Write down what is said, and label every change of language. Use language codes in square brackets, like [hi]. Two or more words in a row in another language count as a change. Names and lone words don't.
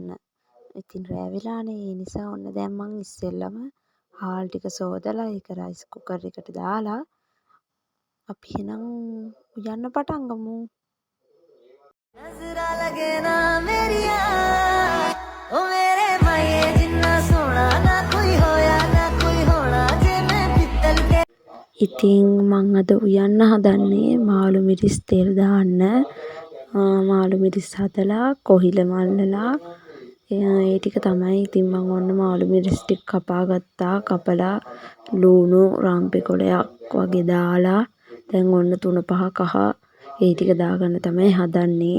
[si] ඉතින් රෑ වෙලානේ. ඒ නිසා ඔන්න දැන් මං ඉස්සෙල්ලම හාල් ටික සෝදලා ඒක [en] rice cooker [si] එකට දාලා අපි එහෙනම් උයන්න පටන් ගමු. [pa] ਨਜ਼ਰਾਂ ਲੱਗੇ ਨਾ ਮੇਰੀਆਂ ਓ ਮੇਰੇ ਮਾਏ ਜਿੰਨਾ ਸੋਹਣਾ ਨਾ ਕੋਈ ਹੋਇਆ ਨਾ ਕੋਈ ਹੋਣਾ ਜੇ ਮੈਂ ਪਿੱਤਲ ਕੇ. [si] ඉතින් මං අද උයන්න හදන්නේ මාළු මිරිස් තෙල් දාන්න. මාළු මිරිස් හදලා කොහිල මල්ලලා ඒ ටික තමයි. ඉතින් මං ඔන්න මාළු මිරිස් ටික කපා ගත්තා. කපලා ලුණු රම්පෙ කොලයක් වගේ දාලා දැන් ඔන්න 3-5 කහ ඒ ටික දාගන්න තමයි හදන්නේ.